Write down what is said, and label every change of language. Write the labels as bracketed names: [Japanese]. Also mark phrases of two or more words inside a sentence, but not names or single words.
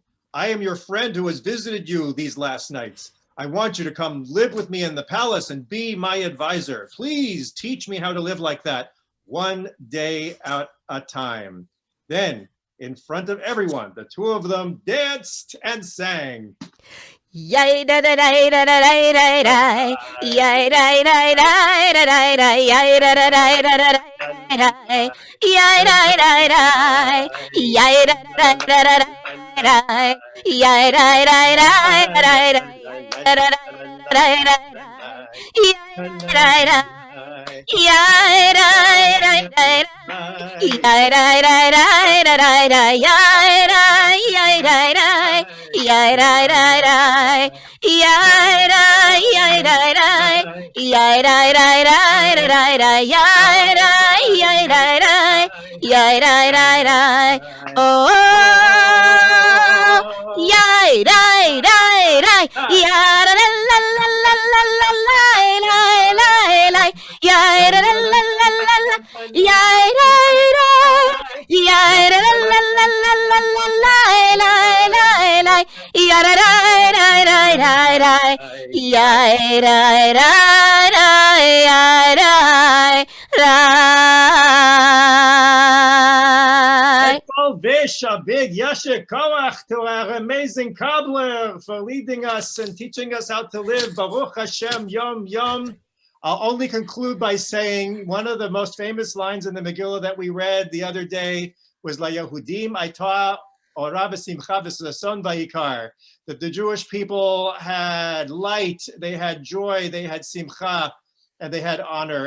[English] I am your friend who has visited you these last nights. I want you to come live with me in the palace and be my advisor. Please teach me how to live like that, 1 day at a time. Then, in front of everyone, the two of them danced and sang. Yay da da da da da da da da, yay da da da da da da, yay da da da da da da, yay da da da, yay da da da da da, yay da da da da da, yay da da da da da, yay da da. Yai, rai, rai, rai, rai. Yai, rai, rai, rai, rai, rai, yai, rai, yai, rai, rai. Yai, rai, rai, rai. Yai, rai, yai, rai, rai. Yai, rai, rai, rai, rai, rai. Yai, rai, yai, rai, rai. Yai, rai, rai, rai. Oh, yai, rai, rai, rai. Ya, la, la, la, la, la, la, la, la, la, la. Yai, la, la, la, la, la, la. Yai, rai, rai. Yai, la, la, la, la, la, la, la, la, la, la. Ya, ra, rai, rai, rai, rai, rai. Yai, rai, rai, rai, yai, rai, rai. Vish, a big [Hebrew] יישר כוח [English] to our amazing cobbler for leading us and teaching us how to live. [Hebrew] ברוך השם, יום יום. [English] I'll only conclude by saying one of the most famous lines in the Megillah that we read the other day was [Hebrew] ליהודים היתה אורה ושמחה וששון ויקר, [English] that the Jewish people had light, they had joy, they had simcha, and they had honor.